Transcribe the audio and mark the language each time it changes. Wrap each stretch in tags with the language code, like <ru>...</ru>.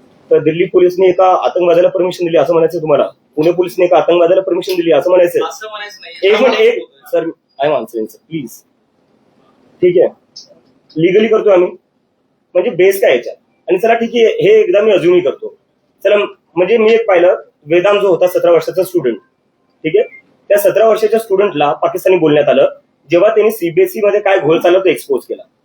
<mr>तर दिल्ली पोलिसने एका आतंकवाद्याला परमिशन दिली असं म्हणायचं तुम्हाला? पुणे पोलिसने एका आतंकवाद्याला परमिशन दिली असं म्हणायचं? एक minute</mr> <en>Sir, I am answering sir please.</en> <mr>ठीक आहे, लिगली करतोय आम्ही, म्हणजे बेस काय याच्यात? आणि चला ठीक आहे, हे एकदा मी अजूनही करतो. चला म्हणजे मी एक पाहिलं, वेदांत जो होता 17 वर्षाचा स्टुडंट, ठीक आहे, त्या 17 वर्षाच्या स्टुडंटला पाकिस्तानी बोलण्यात आलं जेव्हा त्यांनी CBSE मध्ये काय घोळ चालला तो एक्सपोज केला.</mr>